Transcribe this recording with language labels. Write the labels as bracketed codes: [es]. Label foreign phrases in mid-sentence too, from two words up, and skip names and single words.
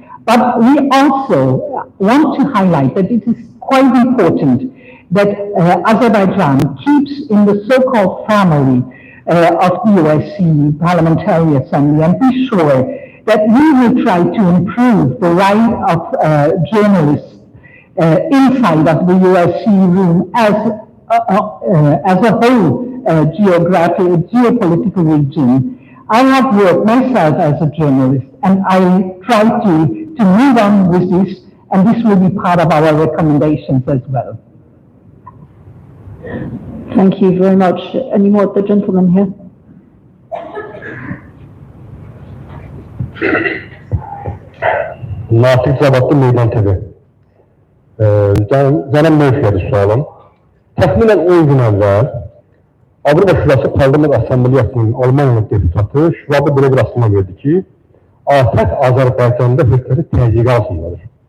[en] But we also want to highlight that it is quite important that Azerbaijan keeps in the so-called family of the OSCE Parliamentary Assembly, and be sure that we will try to improve the right of journalists inside of the OSCE room as a whole geopolitical region. I have worked myself as a journalist, and I try to move on with this, and this will be part of our recommendations as well. Thank you very much. Any more? The gentleman here. [az] Natik Zabatlı Meydan TV. Canım Murphy'dir sualım. Təxminən 10 gün əvvəl Avropa Şurası Parlament Assambleyasının Almaniya deputatı Şvabı belə bir açıqlama verdi ki, ATƏT Azərbaycanda hökuməti təzyiqə altındadır.